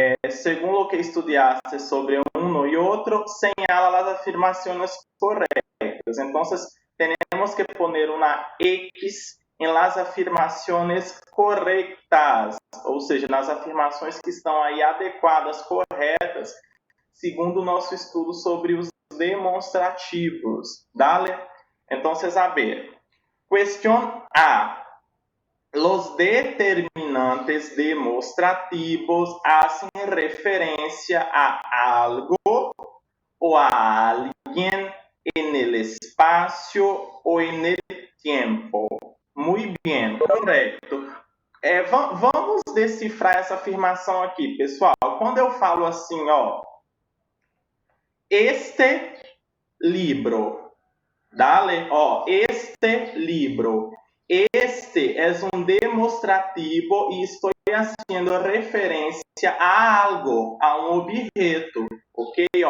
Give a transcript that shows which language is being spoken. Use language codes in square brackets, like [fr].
[es] Según lo que estudiaste sobre uno y otro, señala las afirmaciones correctas. Entonces, tenemos que poner una X [pt] em las afirmações corretas, ou seja, nas afirmações que estão aí adequadas, corretas, segundo o nosso estudo sobre os demonstrativos. Dale? Então, a ver. Questão A. [es] Los determinantes demonstrativos hacen referencia a algo o a alguien en el espacio o en el tiempo. [pt] Muito bem, correto. Vamos decifrar essa afirmação aqui, pessoal. Quando eu falo assim, [es] este libro, dale, este libro. [pt] Este é um demonstrativo e estou fazendo referência a algo, a um objeto, ok?